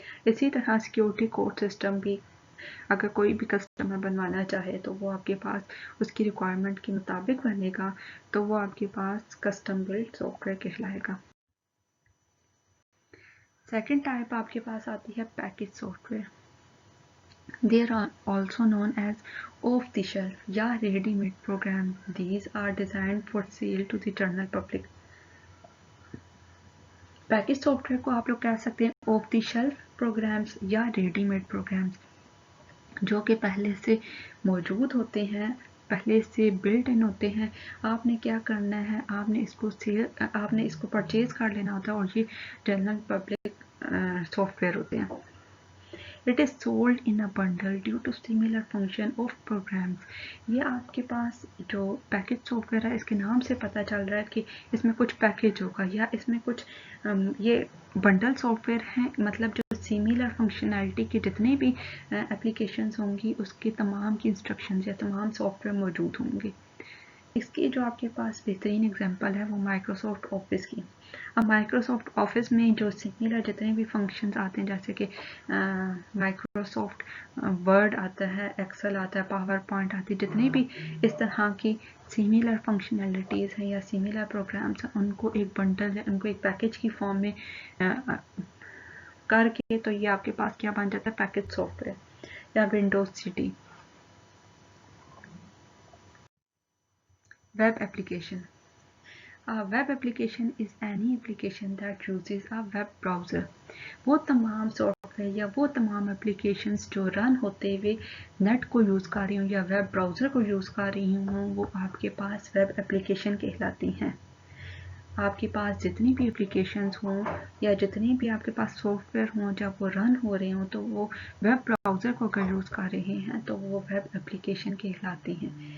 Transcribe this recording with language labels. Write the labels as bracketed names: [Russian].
[Urdu] اسی طرح security code system بھی اگر کوئی بھی کسٹمر بنوانا چاہے تو وہ آپ کے پاس اس کی ریکوائرمنٹ کے مطابق بنے گا, تو وہ آپ کے پاس کسٹم بلڈ سافٹ ویئر کہلائے گا. سیکنڈ ٹائپ آپ کے پاس آتی ہے package soft where. [English] They are also known as off-the-shelf یا ready-made programs. These are designed for sale to the general public. [Urdu] Package soft where کو آپ لوگ کہہ سکتے ہیں آف دی شیلف پروگرامز یا ریڈی میڈ پروگرامز, جو کہ پہلے سے موجود ہوتے ہیں پہلے سے بلٹ ان ہوتے ہیں. آپ نے کیا کرنا ہے, آپ نے اس کو پرچیز کر لینا ہوتا ہے, اور یہ جنرل پبلک سافٹ ویئر ہوتے ہیں. [English] It is sold in a bundle due to similar function of programs. [Urdu] یہ آپ کے پاس جو پیکج سافٹ ویئر ہے, اس کے نام سے پتہ چل رہا ہے کہ اس میں کچھ پیکج ہوگا, یا اس میں کچھ یہ بنڈل سافٹ ویئر ہیں, مطلب جو سیملر فنکشنالٹی کے جتنے بھی اپلیکیشنز ہوں گی اس کے تمام کی انسٹرکشنز یا تمام سافٹ ویئر موجود ہوں گے. اس کی جو آپ کے پاس بہترین اگزامپل ہے وہ مائکروسافٹ آفس کی. اب مائکروسافٹ آفس میں جو سملر جتنے بھی فنکشنز آتے ہیں, جیسے کہ مائکروسافٹ ورڈ آتا ہے, ایکسل آتا ہے, پاور پوائنٹ آتی ہے, جتنے بھی اس طرح کی سملر فنکشنالٹیز ہیں یا سملر پروگرامز ہیں, ان کو ایک بنڈل ان کو ایک پیکج کی فارم میں کر کے تو یہ آپ کے پاس کیا بن جاتا ہے, پیکج سافٹ ویئر یا Windows city. [English] Web application. A web application is any application that uses a web browser. [Urdu] وہ تمام سافٹ ویئر یا وہ تمام اپلیکیشنز جو رن ہوتے ہوئے نیٹ کو یوز کر رہی ہوں یا ویب براؤزر کو یوز کر رہی ہوں, وہ آپ کے پاس ویب اپلیکیشن کہلاتی ہیں. آپ کے پاس جتنی بھی اپلیکیشنز ہوں یا جتنی بھی آپ کے پاس سافٹ ویئر ہوں, جب وہ رن ہو رہے ہوں تو وہ ویب براؤزر کو اگر یوز کر رہے ہیں تو وہ ویب اپلیکیشن کہلاتی ہیں.